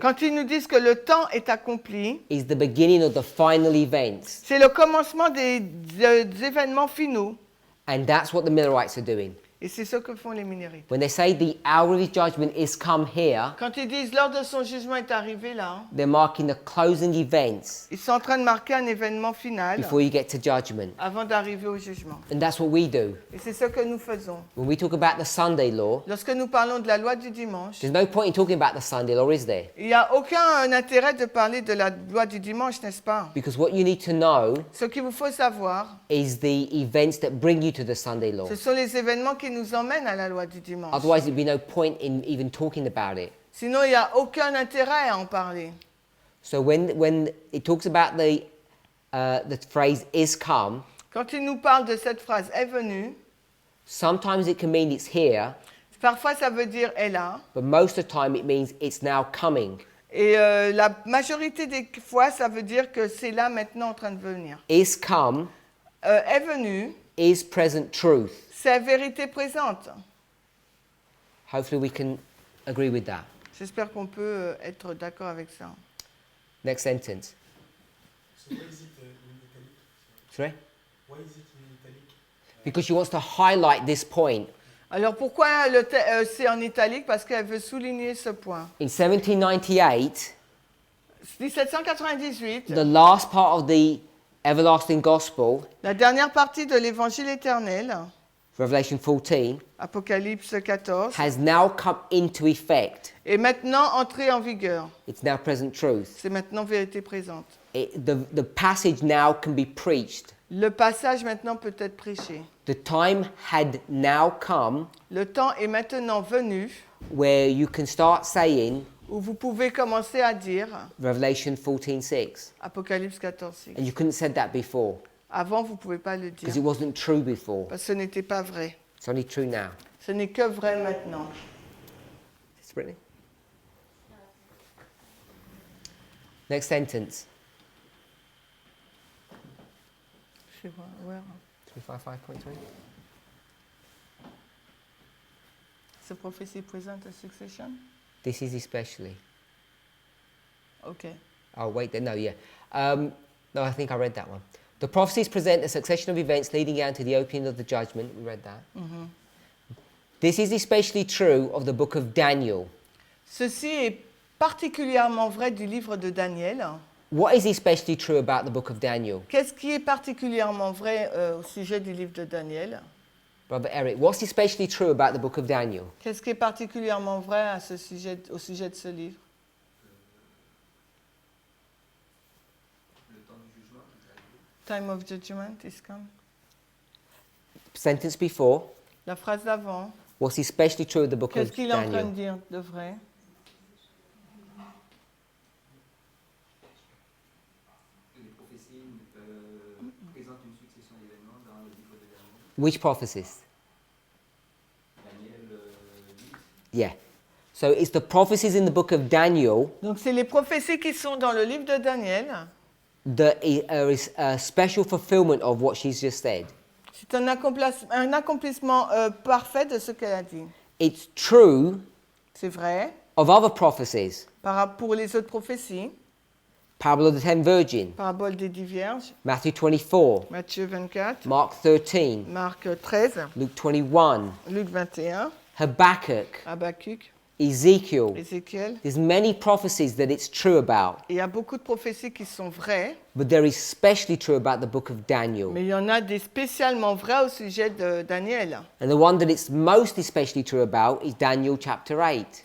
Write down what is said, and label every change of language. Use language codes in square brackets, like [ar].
[fr] quand ils nous disent que le temps est accompli, [en] is the beginning of the final events. [fr] c'est le commencement des événements finaux. [en] And that's what the Millerites are doing. [fr] Et c'est ce que font les minérites. [en] When they say the hour of his judgment is come here, [fr] Quand ils disent l'heure de son jugement est arrivée là, [en] they're marking the closing events [fr] ils sont en train de marquer un événement final [en] before you get to judgment. [fr] avant d'arriver au jugement. [en] And that's what we do. [fr] Et c'est ce que nous faisons. [en] When we talk about the Sunday law, [fr] Lorsque nous parlons de la loi du dimanche, [en] there's no point in talking about the Sunday law, is there? [fr] il n'y a aucun intérêt de parler de la loi du dimanche, n'est-ce pas? [en] Because what you need to know [fr] Ce qu'il vous faut savoir, [en] is the events that bring you to the Sunday law. [fr] ce sont les événements qui nous emmènent à la loi du dimanche. [en] Otherwise, there'd be no point in even talking about it. [fr] Sinon, il n'y a aucun intérêt à en parler. [en] So when it talks about the phrase is come, [fr] Quand il nous parle de cette phrase est venue, [en] sometimes it can mean it's here, [fr] parfois ça veut dire est là. [en] but most of the time it means it's now coming. [fr] Et la majorité des fois, ça veut dire que c'est là maintenant en train de venir. [en] Is come [fr] Est venu, [en] is present truth. [fr] c'est vérité présente. [en] Hopefully we can agree with that. [fr] J'espère qu'on peut être d'accord avec ça. [en] Next sentence. So why is it in italic? Sorry? Why is it in italic? Because she wants to highlight this point. [fr] Alors pourquoi c'est en italique? Parce qu'elle veut souligner ce point. [en] In 1798, [fr] 1798, [en] the last part of the everlasting gospel, [fr] la dernière partie de l'évangile éternel, [en] Revelation 14, [fr] Apocalypse 14, [en] has now come into effect. [fr] est maintenant entrée en vigueur. [en] It's now present truth. [fr] C'est maintenant vérité présente. [en] The passage now can be preached. [fr] Le passage maintenant peut être prêché. [en] The time had now come [fr] Le temps est maintenant venu [en] where you can start saying [fr] où vous pouvez commencer à dire [en] Revelation 14:6. [fr] Apocalypse 14, 6. [en] And you couldn't have said that before [fr] Avant, vous ne pouvez pas le [en] because [fr] dire [en] it wasn't true before. [fr] parce que ce n'était pas vrai. [en] It's only true now. [fr] Ce n'est que vrai maintenant. [en] It's Brittany? Next sentence. [fr] Je sais pas, where? [en] 355.3. The prophecy present a succession? This is especially. Okay. Oh, wait, no, yeah. No, I think I read that one. The prophecies present a succession of events leading down to the opening of the judgment. We read that. Mhm. This is especially true of the book of Daniel. [fr] Ceci est particulièrement vrai du livre de Daniel. [en] What is especially true about the book of Daniel? [fr] Qu'est-ce qui est particulièrement vrai au sujet du livre de Daniel? [en] Brother Eric, what's especially true about the book of Daniel? [fr] Qu'est-ce qui est particulièrement vrai à au sujet de ce livre? Le temps du jugement qui est arrivé. [en] Time of judgment is come. Sentence before, [fr] La phrase d'avant. [en] what's especially true of the book [fr] Qu'est-ce [en] of [fr] qu'il est en train de [en] Daniel? [fr] dire de vrai? Les prophéties présentent une succession d'événements dans le livre de Daniel. [en] Which prophecies? Daniel 8. Yeah. So it's the prophecies in the book of Daniel [fr] Donc c'est les prophéties qui sont dans le livre de Daniel. [en] that is a special fulfillment of what she's just said. [fr] C'est un accomplissement parfait de ce qu'elle a dit. [en] It's true [fr] C'est vrai. [en] of other prophecies. [fr] Pour les autres prophéties, [en] Parable of the Ten Virgins, [fr] parabole des 10 vierges, [en] Matthew 24, [fr] Matthieu 24, [en] Mark 13, [fr] Marc 13, [en] Luke 21, [fr] Luc 21, [en] Habakkuk, [fr] Habakkuk, [en] Ezekiel. [fr] Ézéchiel. [en] There's many prophecies that it's true about, [fr] Et il y a beaucoup de prophéties qui sont vraies, [en] but they're especially true about the book of Daniel. [fr] mais il y en a des spécialement vraies au sujet de Daniel. [en] And the one that it's most especially true about is Daniel chapter 8.